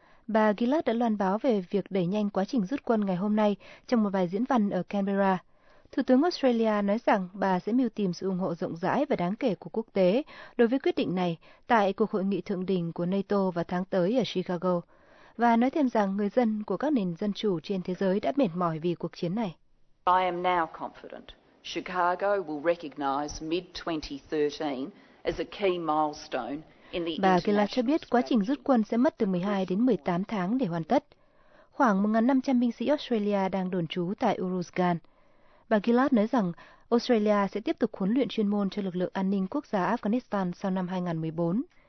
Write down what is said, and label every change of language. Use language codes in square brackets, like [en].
[vi] Bà Gillard đã loan báo về việc đẩy nhanh quá trình rút quân ngày hôm nay trong một bài diễn văn ở Canberra. Thủ tướng Australia nói rằng bà sẽ mưu tìm sự ủng hộ rộng rãi và đáng kể của quốc tế đối với quyết định này tại cuộc hội nghị thượng đỉnh của NATO vào tháng tới ở Chicago, và nói thêm rằng người dân của các nền dân chủ trên thế giới đã mệt mỏi vì cuộc chiến này. [en] I am now confident Chicago will recognize mid-2013 as a key milestone. [vi] Bà Gillard cho biết quá trình rút quân sẽ mất từ 12 đến 18 tháng để hoàn tất. Khoảng 1.500 binh sĩ Australia đang đồn trú tại Uruzgan. Bà Gillard nói rằng Australia sẽ tiếp tục huấn luyện chuyên môn cho lực lượng an ninh quốc gia Afghanistan sau năm 2014.